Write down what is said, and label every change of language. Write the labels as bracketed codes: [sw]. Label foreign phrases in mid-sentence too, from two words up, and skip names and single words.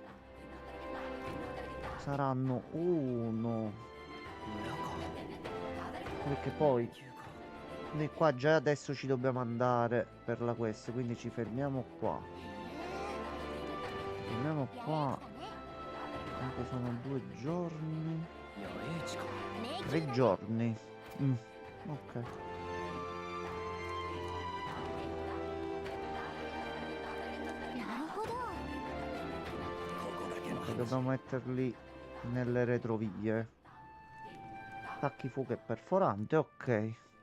[it] Saranno uno. [ja] 村か。 [it] Perché poi [ja] 迷宮か。 [it] noi qua già adesso ci dobbiamo andare per la quest. Quindi ci fermiamo qua. Fermiamo qua. Anche sono 2 giorni. [ja] 野営地か。 [it] 3 giorni. Ok. Ok, dobbiamo metterli nelle retrovie. Attacchi fuoco e perforante, ok.